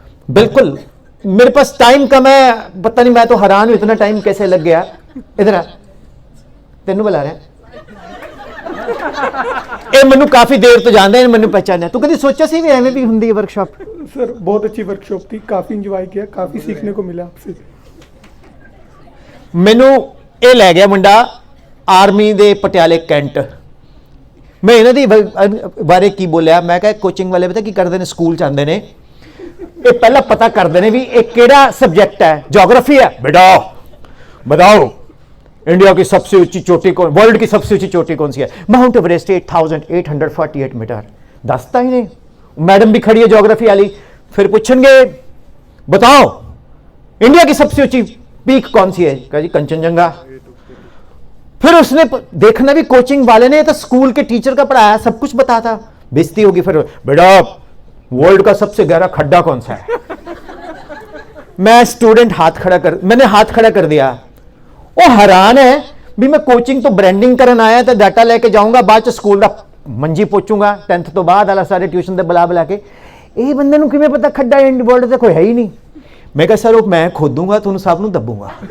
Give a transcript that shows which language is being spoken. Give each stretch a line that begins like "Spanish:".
Hindi: बिल्कुल. मेरे पास टाइम कम है, पता नहीं, मैं तो हैरान हूं इतना टाइम कैसे लग गया. इधर आ, तेनू बुला रहे हैं.
Punjabi: ਇਹ ਮੈਨੂੰ ਕਾਫੀ ਦੇਰ ਤੋਂ ਜਾਣਦੇ ਨੇ, ਮੈਨੂੰ ਪਹਿਚਾਨਿਆ. ਤੂੰ ਕਦੀ ਸੋਚਿਆ ਸੀ ਵੀ ਐਵੇਂ ਵੀ ਹੁੰਦੀ ਹੈ ਵਰਕਸ਼ਾਪ?
Hindi: सर बहुत अच्छी वर्कशॉप थी, काफ़ी इंजॉय किया, काफ़ी सीखने को मिला आपसे.
Punjabi: ਮੈਨੂੰ ਇਹ ਲੈ ਗਿਆ ਮੁੰਡਾ ਆਰਮੀ ਦੇ ਪਟਿਆਲੇ ਕੈਂਟ. ਮੈਂ ਇਹਨਾਂ ਦੀ ਬਾਰੇ ਕੀ ਬੋਲਿਆ, ਮੈਂ ਕਿਹਾ ਕੋਚਿੰਗ ਵਾਲੇ ਪਤਾ ਕੀ ਕਰਦੇ ਨੇ, ਸਕੂਲ ਚ ਆਉਂਦੇ ਨੇ, ਇਹ ਪਹਿਲਾਂ ਪਤਾ ਕਰਦੇ ਨੇ ਵੀ ਇਹ ਕਿਹੜਾ ਸਬਜੈਕਟ ਹੈ.
Hindi: ज्योग्राफी है बेटा, बताओ इंडिया की सबसे ऊंची चोटी कौन, वर्ल्ड की सबसे ऊंची चोटी कौन सी है? Mount Everest 8848 metre. दसता ही नहीं. मैडम भी खड़ी है ज्योग्राफी वाली. फिर पूछेंगे बताओ इंडिया की सबसे ऊंची पीक कौन सी है? कहा जी कंचनजंगा. फिर उसने देखना भी, कोचिंग वाले ने तो स्कूल के टीचर का पढ़ाया, सब कुछ बताता. बेइज्जती होगी. फिर बेटा वर्ल्ड का सबसे गहरा खड्डा कौन सा है? मैं स्टूडेंट मैंने हाथ खड़ा कर दिया.
Punjabi: ਉਹ ਹੈਰਾਨ ਹੈ ਵੀ ਮੈਂ ਕੋਚਿੰਗ ਤੋਂ ਬ੍ਰਾਂਡਿੰਗ ਕਰਨ ਆਇਆ ਤਾਂ ਡਾਟਾ ਲੈ ਕੇ ਜਾਊਂਗਾ, ਬਾਅਦ ਚ ਸਕੂਲ ਦਾ ਮੰਜੀ ਪੋਚੂੰਗਾ 10th ਤੋਂ ਬਾਅਦ ਵਾਲਾ ਸਾਰੇ ਟਿਊਸ਼ਨ ਦੇ ਬੁਲਾ ਕੇ. ਇਹ ਬੰਦੇ ਨੂੰ ਕਿਵੇਂ ਪਤਾ ਖੱਡਾ ਇੰਡ ਵਰਲਡ ਤੇ ਕੋਈ ਹੈ ਹੀ ਨਹੀਂ? ਮੈਂ ਕਿਹਾ ਸਰ ਉਹ ਮੈਂ ਖੋਦੂੰਗਾ, ਤੁਹਾਨੂੰ ਸਭ ਨੂੰ ਦੱਬੂੰਗਾ.